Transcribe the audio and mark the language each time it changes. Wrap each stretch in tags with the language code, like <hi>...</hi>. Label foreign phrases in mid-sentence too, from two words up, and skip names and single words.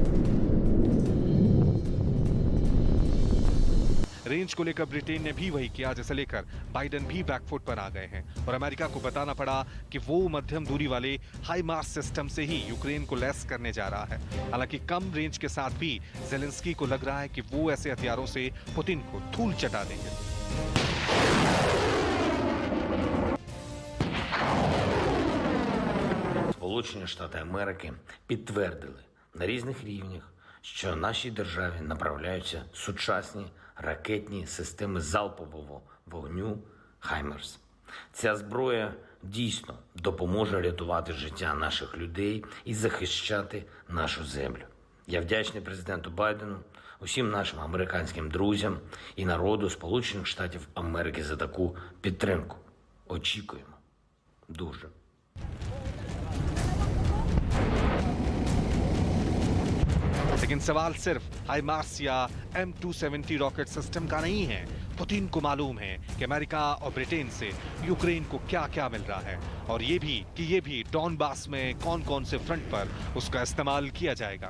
<hi>रेंज को लेकर ब्रिटेन ने भी वही किया जिसे लेकर बाइडेन भी बैकफुट पर आ गए हैं और अमेरिका को बताना पड़ा कि वो मध्यम दूरी वाले हाइमार्स सिस्टम से ही यूक्रेन को लेस करने जा रहा है। हालांकि कम रेंज के साथ भी जेलेंस्की को लग रहा है कि वो ऐसे हथियारों से पुतिन को धूल चटा देंगे।</hi> <uk>Сполучені Штати Америки підтвердили на різних рівнях, що нашій державі направляються сучасні ракетні системи залпового вогню «Хаймерс». Ця зброя дійсно допоможе рятувати життя наших людей і захищати нашу землю. Я вдячний президенту Байдену, усім нашим американським друзям і народу Сполучених Штатів Америки за таку підтримку. Очікуємо. Дуже.</uk> <hi>लेकिन सवाल सिर्फ हाइमार्स या M270 रॉकेट सिस्टम का नहीं है। पुतिन को मालूम है कि अमेरिका और ब्रिटेन से यूक्रेन को क्या क्या मिल रहा है और ये भी डॉनबास में कौन कौन से फ्रंट पर उसका इस्तेमाल किया जाएगा।</hi>